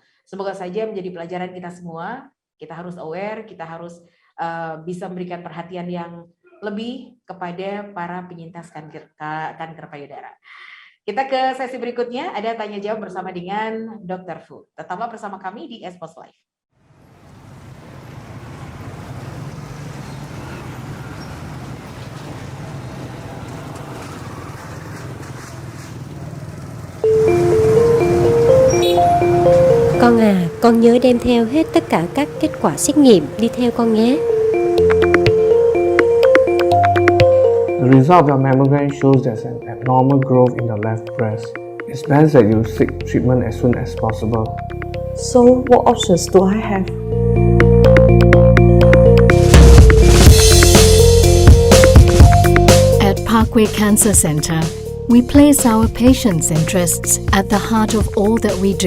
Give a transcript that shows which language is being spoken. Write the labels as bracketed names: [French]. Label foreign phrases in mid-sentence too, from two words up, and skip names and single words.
[Indonesian] Semoga saja menjadi pelajaran kita semua. Kita harus aware, kita harus bisa memberikan perhatian yang lebih kepada para penyintas kanker payudara. Kita ke sesi berikutnya, ada tanya jawab bersama dengan Dr. Fu. Tetaplah bersama kami di Expose Live. [Vietnamese] Con à, con nhớ đem theo hết tất cả các kết quả xét nghiệm đi theo con nhé. [English] The result of your mammogram shows there's an abnormal growth in the left breast. It's best that you seek treatment as soon as possible. So, what options do I have? At Parkway Cancer Centre, we place our patients' interests at the heart of all that we do.